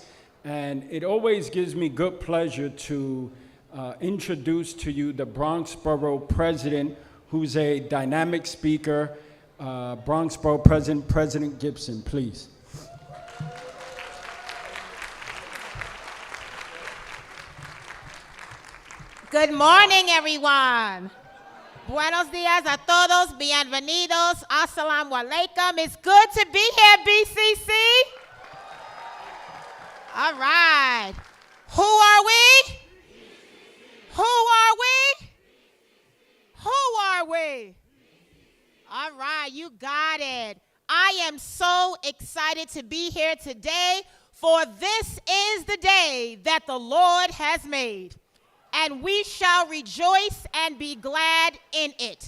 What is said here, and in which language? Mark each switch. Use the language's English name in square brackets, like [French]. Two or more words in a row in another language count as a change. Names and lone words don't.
[English] And it always gives me good pleasure to introduce to you the Bronx Borough President, who's a dynamic speaker. Bronx Borough President, President Gibson, please. Good morning, everyone. [Spanish] Buenos dias a todos. Bienvenidos. [Arabic] السلام عليكم. [English] It's good to be here, BCC. All right. Who are we? Who are we? Who are we? All right, you got it. I am so excited to be here today, for this is the day that the Lord has made, and we shall rejoice and be glad in it.